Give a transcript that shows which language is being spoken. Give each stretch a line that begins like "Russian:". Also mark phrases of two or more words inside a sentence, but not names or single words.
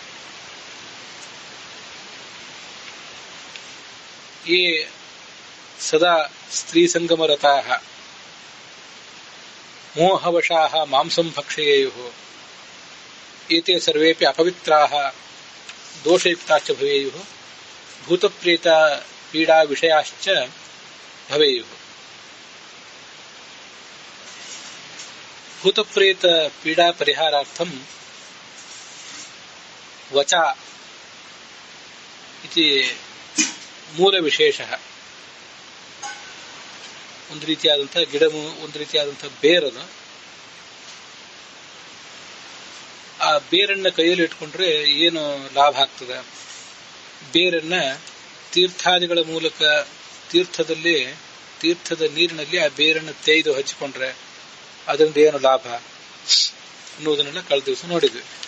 Sanskrit: ये सदा स्त्रीसंगमरताः मोहवशाः मांसं भक्षयेयुः, एते सर्वेपि अपवित्राः दोषयुक्ताश्च भवेयुः, भूतप्रेत पीडा विषयाश्च भवेयुः. भूतप्रेत पीडा परिहारार्थं वचा इति
Kannada: ಮೂಲ ವಿಶೇಷ. ಒಂದು ರೀತಿಯಾದಂತಹ ಗಿಡ, ಒಂದು ರೀತಿಯಾದಂತಹ ಬೇರದು. ಆ ಬೇರನ್ನ ಕೈಯಲ್ಲಿ ಇಟ್ಕೊಂಡ್ರೆ ಏನು ಲಾಭ ಆಗ್ತದೆ? ಬೇರನ್ನ ತೀರ್ಥಾದಿಗಳ ಮೂಲಕ ತೀರ್ಥದ ನೀರಿನಲ್ಲಿ ಆ ಬೇರನ್ನು ತೇಯ್ದು ಹಚ್ಚಿಕೊಂಡ್ರೆ ಅದರಿಂದ ಏನು ಲಾಭ ಅನ್ನುವುದನ್ನೆಲ್ಲ ಕಳೆದ ದಿವಸ ನೋಡಿದ್ವಿ.